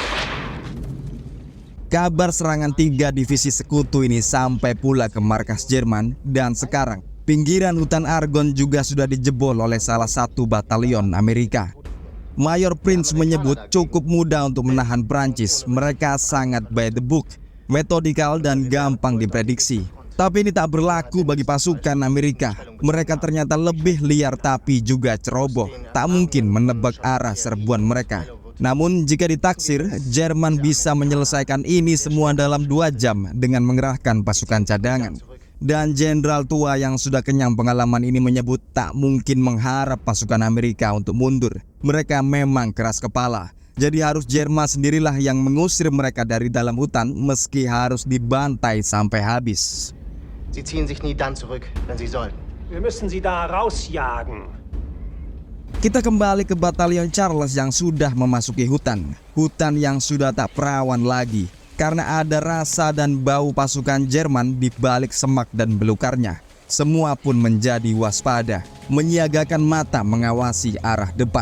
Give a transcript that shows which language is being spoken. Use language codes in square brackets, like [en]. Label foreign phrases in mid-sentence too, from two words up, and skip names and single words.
[id] Kabar serangan 3 divisi sekutu ini sampai pula ke markas Jerman dan sekarang pinggiran hutan Argonne juga sudah dijebol oleh salah satu batalion Amerika. Mayor Prince menyebut cukup mudah untuk menahan Prancis. Mereka sangat [en] by the book, [id] metodikal dan gampang diprediksi. Tapi ini tak berlaku bagi pasukan Amerika. Mereka ternyata lebih liar tapi juga ceroboh. Tak mungkin menebak arah serbuan mereka. Namun jika ditaksir, Jerman bisa menyelesaikan ini semua dalam 2 jam dengan mengerahkan pasukan cadangan. Dan jenderal tua yang sudah kenyang pengalaman ini menyebut tak mungkin mengharap pasukan Amerika untuk mundur. Mereka memang keras kepala. Jadi harus Jerman sendirilah yang mengusir mereka dari dalam hutan meski harus dibantai sampai habis. [de] Sie ziehen sich nie dann zurück, wenn sie sollten. Wir müssen sie da rausjagen. [id] Kita kembali ke batalion Charles yang sudah memasuki hutan. Hutan yang sudah tak perawan lagi karena ada rasa dan bau pasukan Jerman di balik semak dan belukarnya. Semua pun menjadi waspada, menyiagakan mata mengawasi arah depan.